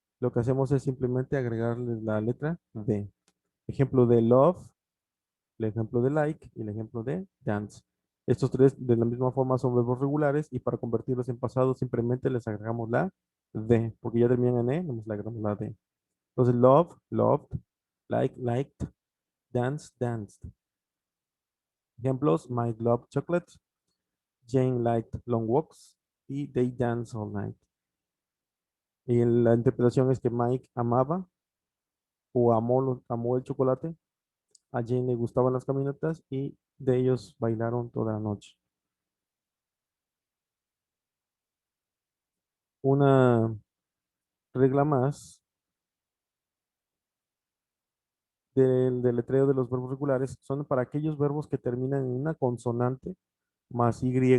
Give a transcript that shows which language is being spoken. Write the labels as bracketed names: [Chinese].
[Spanish] Lo que hacemos es simplemente agregarle la letra d. Ejemplo de love, el ejemplo de like y el ejemplo de dance. Estos tres de la misma forma son verbos regulares y para convertirlos en pasado simplemente les agregamos la d, porque ya terminan en e, nos le agregamos la d. Entonces love, loved, like, liked, dance, danced. [English] Ejemplos, Mike loved chocolate, Jane liked long walks y they dance all night. [Spanish] Y la interpretación es que Mike amaba o amó el chocolate, a Jane le gustaban las caminatas y de ellos bailaron toda la noche. Una regla más del deletreo de los verbos regulares son para aquellos verbos que terminan en una consonante más Y.